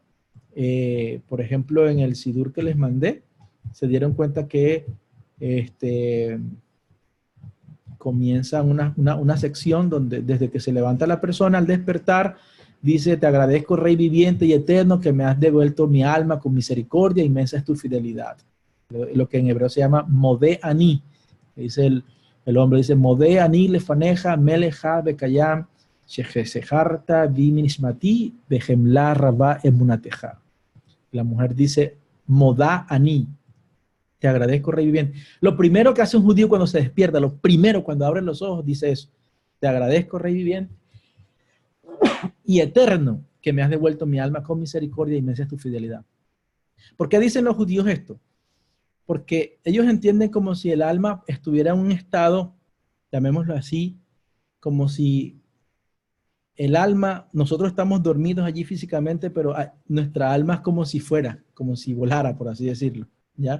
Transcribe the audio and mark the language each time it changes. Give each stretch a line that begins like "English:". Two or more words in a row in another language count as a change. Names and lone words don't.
Spanish: Por ejemplo, en el sidur que les mandé, se dieron cuenta que comienza una sección donde desde que se levanta la persona al despertar, dice, te agradezco, Rey viviente y eterno, que me has devuelto mi alma con misericordia, inmensa es tu fidelidad. lo que en hebreo se llama
Hebrew: מודה אני.
Spanish: Dice el hombre, dice,
Hebrew: מודה אני לפניך מלך וקיים שהחזרת בנשמתי בחמלה רבה אמונתך.
Spanish: La mujer dice,
Hebrew: מודה אני,
Spanish: te agradezco, rey viviente. Lo primero que hace un judío cuando se despierta, lo primero cuando abre los ojos, dice eso, te agradezco, rey viviente y eterno, que me has devuelto mi alma con misericordia y me haces tu fidelidad. ¿Por qué dicen los judíos esto? Porque ellos entienden como si el alma estuviera en un estado, llamémoslo así, como si el alma, nosotros estamos dormidos allí físicamente, pero nuestra alma es como si fuera, como si volara, por así decirlo, ¿ya?